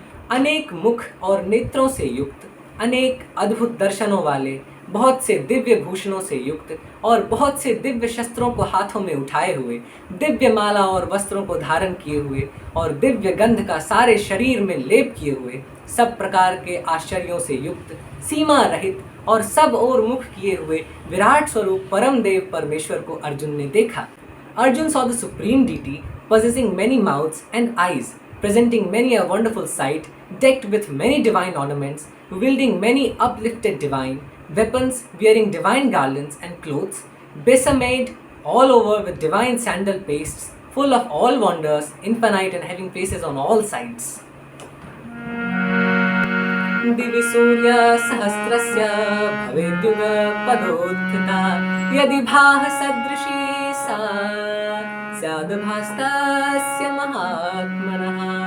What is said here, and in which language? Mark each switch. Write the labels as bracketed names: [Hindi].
[Hindi] अनेक मुख और नेत्रों से युक्त, अनेक अद्भुत दर्शनों वाले, बहुत से दिव्य भूषणों से युक्त और बहुत से दिव्य शस्त्रों को हाथों में उठाए हुए, दिव्य माला और वस्त्रों को धारण किए हुए और दिव्य गंध का सारे शरीर में लेप किए हुए, सब प्रकार के आश्चर्यों से युक्त, सीमा रहित और सब ओर मुख किए हुए विराट स्वरूप परम देव परमेश्वर को अर्जुन ने देखा। [English] Arjun saw the supreme deity possessing many mouths and eyes, presenting many a wonderful sight, decked with many divine ornaments, wielding many uplifted divine weapons, wearing divine garlands and clothes, besmeared all over with divine sandal pastes, full of all wonders, infinite and having faces on all sides. [Sanskrit] दिवि सूर्य सहस्रस्य भवेद्युगपदोत्थिता यदि भाः सदृशी सा स्याद्भासतस्य महात्मनः।